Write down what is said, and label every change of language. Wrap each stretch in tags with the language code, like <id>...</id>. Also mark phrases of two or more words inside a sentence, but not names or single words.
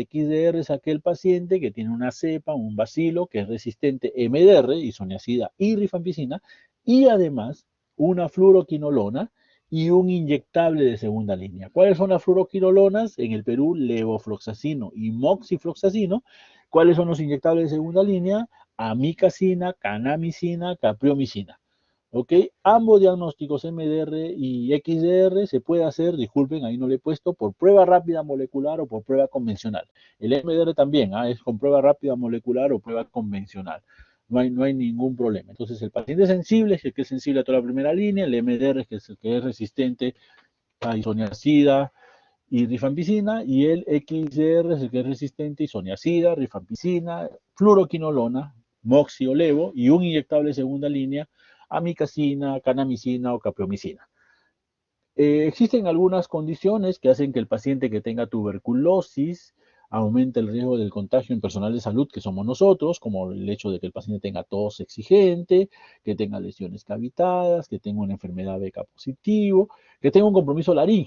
<es>XDR es aquel paciente que tiene una cepa, un bacilo, que es resistente MDR, isoniazida y rifampicina, y además una fluoroquinolona y un inyectable de segunda línea. ¿Cuáles son las fluoroquinolonas? En el Perú, levofloxacino y moxifloxacino. ¿Cuáles son los inyectables de segunda línea? amicacina, kanamicina, capreomicina. ¿Ok? Ambos diagnósticos MDR y XDR se puede hacer, disculpen, ahí no le he puesto, por prueba rápida molecular o por prueba convencional. El MDR también, es con prueba rápida molecular o prueba convencional. No hay ningún problema. Entonces, el paciente sensible es el que es sensible a toda la primera línea, el MDR es el que es resistente a isoniazida y rifampicina, y el XDR es el que es resistente a isoniazida, rifampicina, fluoroquinolona, moxi o levo, y un inyectable de segunda línea, amicacina, kanamicina o capreomicina. Existen algunas condiciones que hacen que el paciente que tenga tuberculosis aumente el riesgo del contagio en personal de salud, que somos nosotros, como el hecho de que el paciente tenga tos exigente, que tenga lesiones cavitadas, que tenga una enfermedad beca positivo, que tenga un compromiso laríngeo.</es>